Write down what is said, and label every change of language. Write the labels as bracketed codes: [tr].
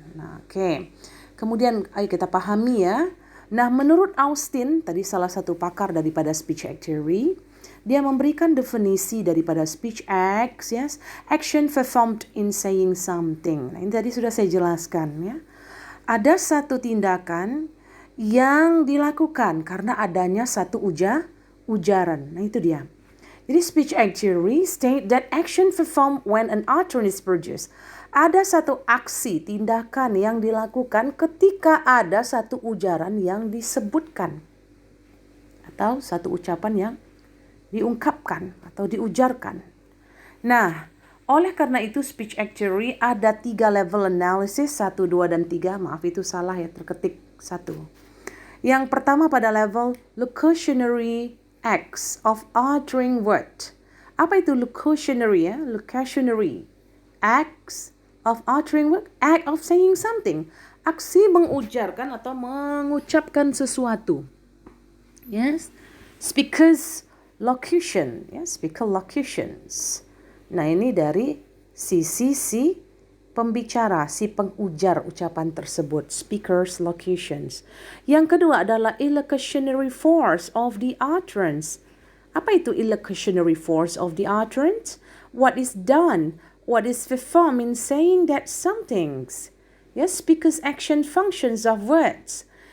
[id] Nah, oke. Kemudian ayo kita pahami ya. Nah, menurut Austin, tadi salah satu pakar daripada speech act theory, dia memberikan definisi daripada speech acts, yes, [en] action performed in saying something. [id] Nah, ini tadi sudah saya jelaskan ya. Ada satu tindakan yang dilakukan karena adanya satu ujaran. Nah, itu dia. Jadi [en] speech act theory state that action performed when an utterance is produced. [id] Ada satu aksi, tindakan yang dilakukan ketika ada satu ujaran yang disebutkan. Atau satu ucapan yang diungkapkan atau diujarkan. Nah, oleh karena itu speech act theory ada 3 level analysis, 1, 2, dan 3. Maaf itu salah ya, terketik 1. Yang pertama pada level [en] locutionary acts of uttering word. [id] Apa itu locutionary ya? [en] Locutionary acts of uttering word, act of saying something. [id] Aksi mengujarkan atau mengucapkan sesuatu. Yes. [en] Speakers locution, ya, speaker locutions. [id] Nah, ini dari sisi si pembicara, si pengujar ucapan tersebut, [en] speakers locutions. [id] Yang kedua adalah [en] illocutionary force of the utterance. [id] Apa itu [en] illocutionary force of the utterance? What is done, what is performed in saying that somethings. Yes, speakers action functions of words.